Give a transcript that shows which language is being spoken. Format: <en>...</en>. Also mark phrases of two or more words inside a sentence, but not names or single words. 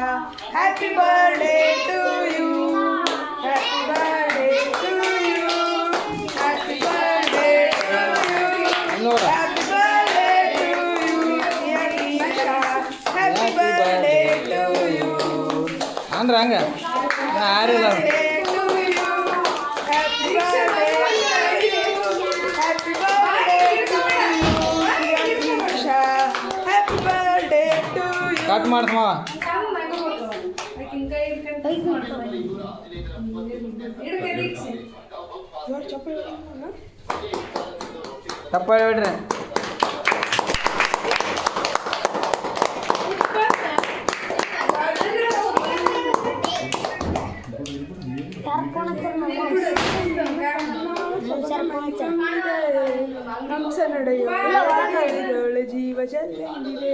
<en>Happy birthday to you. Happy birthday to you. Happy birthday to you.</en> <kn>ನೋಡ</kn> <en>Happy birthday to you, dear Diksha. Happy birthday to you.</en> <kn>ಅಂದ್ರೆ ಹಂಗ ನಾ ಯಾರಿಲ್ಲ</kn> <en>Birthday to you. Happy birthday to you. Happy birthday to you, dear Diksha. Happy birthday to you.</en> <kn>ಕಟ್ ಮಾಡ್ತಮ್ಮ ತಪ್ಪ ಹೇಳ್ಬಿಡ್ರಿ ಹಂಸ ನಡೆಯೋಳೆ ಜೀವ ಜಲ್ಲೆಂದಿದೆ</kn>